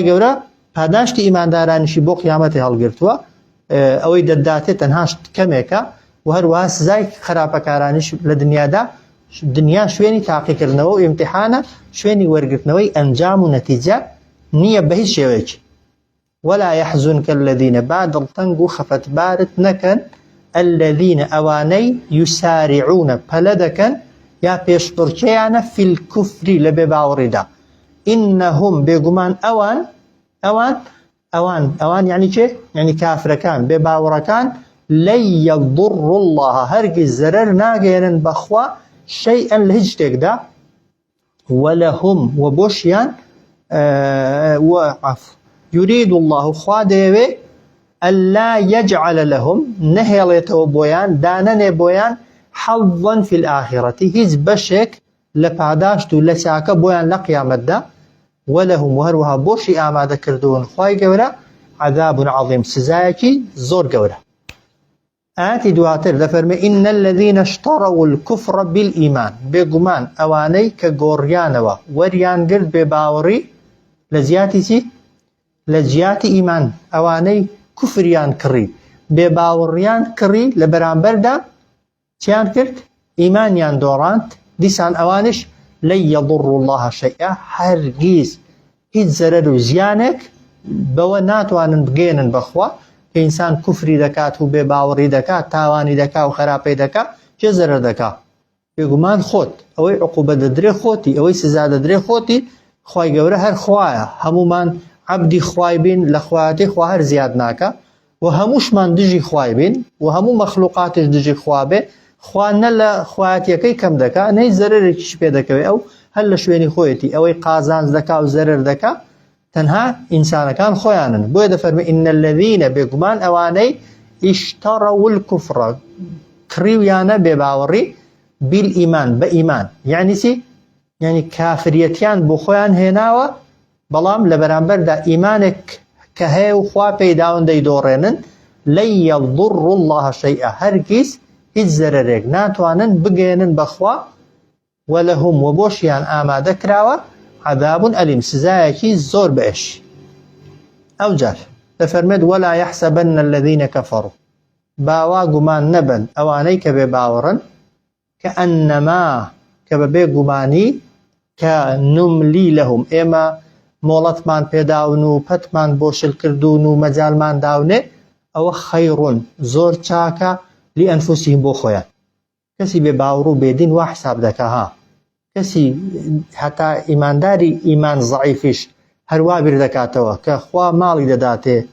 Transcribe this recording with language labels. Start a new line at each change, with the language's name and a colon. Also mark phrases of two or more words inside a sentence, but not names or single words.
Central Kurdish: گەورە پاداشتی ئیماندارانیشی بۆ قیامەتی هەڵگرتووە ئەوەی دەداتێت تەنها کەمێکە و هەروەها سزای خراپەکارانیش لە دنیادا دنیا شوێنی تاقیکردنەوە و ئیمتیحانە شوێنی وەرگرتنەوەی ئەنجام و نەتیجە نییە بە هیچ شێوەیەکی
Arabic: ولا يحزنك الذين
Central Kurdish: بعد التنگ و خەفەتبارت نەکەن الذين ئەوانەی يسارعون پەلەدەکەن یا پێشبڕکێیانە
Arabic: في الكفر
Central Kurdish: لە بێباوەڕیدا إنهم بێگومان ئەوان یعنی چێ یعنی کافرەکان بێباوەڕەکان
Arabic: لن يضر الله
Central Kurdish: هەرگیز زەرەر ناگەێنن بەخوا شيئا لە هیچ شتێکدا ولهم وبۆشیان
Arabic: يريد الله
Central Kurdish: خوا دەیەوێ
Arabic: ألا يجعل لهم
Central Kurdish: نهێڵێتەوە بۆیان دانەنێ بۆیان
Arabic: حظا في الآخرة
Central Kurdish: هیچ بەشێک لە پاداشت و لە چاکە بۆیان لە قیامەتدا ولهم وهروها بۆشی ئامادەکردوون خوای گەورە
Arabic: عذاب عظيم
Central Kurdish: سزایەکی زۆر گەورە آياتي دواتر دەفەرمێ
Arabic: إن الذين اشتروا الكفر بالإيمان
Central Kurdish: بێگومان ئەوانەی کە گۆڕیانەوە وەریان گرت بێباوەڕی لە زیاتی چی؟ لە جیاتی ئیمان ئەوانەی کوفریان کڕی بێباوەڕیان کڕی لە بەرامبەردا چیان کرد؟ ئیمانیان دۆڕاند دیسان ئەوانش
Arabic: لن يضر الله شيئا
Central Kurdish: هەرگیز هیچ زەرەر و زیانێک بەوە ناتوانن بگێنن بەخوا کە ئینسان کوفری دەکات و بێباوەڕی دەکات تاوانی دەکات و خراپەی دەکات چێ زەرەر دەکات بێگومان خۆت ئەوەی عقوبە دەدرێ خۆتی ئەوەی سزا دەدرێ خۆتی خوای گەورە هەر خوایە هەمومان عەبدی خوای بین لە خوایەتی خوا هەر زیاد ناکە و هەمووشمان دژی خوای بین و هەموو مەخلوقاتش دژی خوا بێ خوا نە لە خوایەتیەکەی کەم دەکات نەی زەرەرێکیش پێ دەکەوێت ئەو هەر لە شوێنی خۆیەتی ئەوەی قازانج دەکات و زەرەر دەکات تەنها ئینسانەکان خۆیانن بۆیە دەفەرمێ
Arabic: إن الذين
Central Kurdish: بێگومان ئەوانەی
Arabic: اشتروا الكفر
Central Kurdish: کڕیویانە بێباوەڕی
Arabic: بالإيمان بإيمان يعني
Central Kurdish: چی؟ يعني کافریەتیان بۆ خۆیان هێناوە بەڵام لە بەرامبەردا ئیمانێک کە هەیە و خوا پێیداون دەیدۆڕێنن
Arabic: لن يضر الله شيئا
Central Kurdish: هەرگیز هیچ زەرەرێک ناتوانن بگێنن بەخوا وەلەهم وبۆشیان ئامادە کراوە
Arabic: عذاب أليم
Central Kurdish: سزایەکی زۆر بەئش ئەو جار دەفەرمێت
Arabic: ولا يحسبن الذين كفروا
Central Kurdish: باوا گومان نەبن ئەوانەی کە بێباوەڕن كأنما کە بەبێ گومانی کە نملی لەهم ئێمە مۆڵەتمان پێداون و پەتمان بۆ شل کردوون و مەجالمان داونێ ئەوە خەیڕون زۆر چاکە لئەنفوسیهم بۆ خۆیان کەسی بێباوەڕ و بێدین وا حساب دەکا ها کەسی هەتا ئیمانداری ئیمان زەعیفیش هەروە بیر دەکاتەوە کە خوا ماڵی دەداتێ